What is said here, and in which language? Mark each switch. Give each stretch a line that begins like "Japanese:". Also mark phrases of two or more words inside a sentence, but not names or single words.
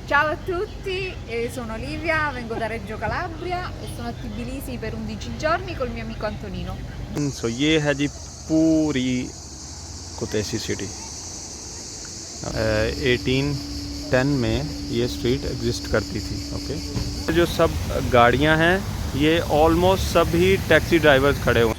Italian: Ciao a tutti, sono Livia, vengo da Reggio Calabria e sono a Tbilisi per 11 giorni col mio amico Antonino.
Hindi: सो ये है जी पूरी कुतैसी सिटी। 1810 में ये स्ट्रीट एग्जिस्ट करती थी। ओके, जो सब गाड़ियां हैं ये ऑलमोस्ट सभी
English: taxi drivers
Hindi: खड़े हुए।